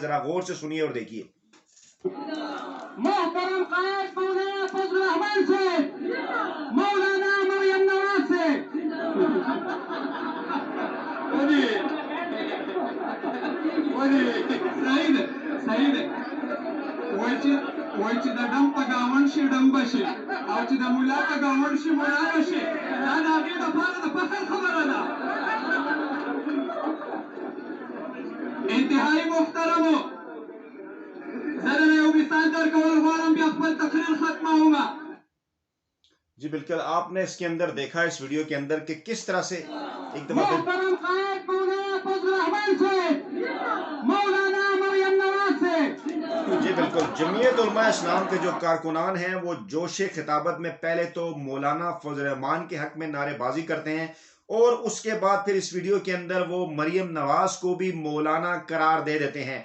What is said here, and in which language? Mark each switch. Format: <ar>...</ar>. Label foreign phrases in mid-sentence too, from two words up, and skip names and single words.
<ur>ذرا غور سے سنیے اور دیکھیے۔ محترم قائد مولانا فضل الرحمان سے، مولانا مریم نواز سے،</ur> <ps>صحیح ده وای چې د ډم په ګاونډ شي ډم بشي، او چې د ملا په ګاونډ شي ملا بشي، دا د هغې دپاره د فخر خبره ده۔ انتهایی محترمو، زه دنه یو مثال درکول غواړم، بیا خپل تقریر ختموم۔</ps> <ur>جی بالکل، آپ نے اس کے اندر دیکھا اس ویڈیو کے اندر کہ کس طرح سے ایک دفعہ محترم قائد مولانا فضل الرحمان سے، مولانا مریم نواز سے۔ جی بالکل، جمعیت علماء اسلام کے جو کارکنان ہیں وہ جوش خطابت میں پہلے تو مولانا فضل الرحمان کے حق میں نعرے بازی کرتے ہیں، اور اس کے بعد پھر اس ویڈیو کے اندر وہ مریم نواز کو بھی مولانا قرار دے دیتے ہیں۔</ur>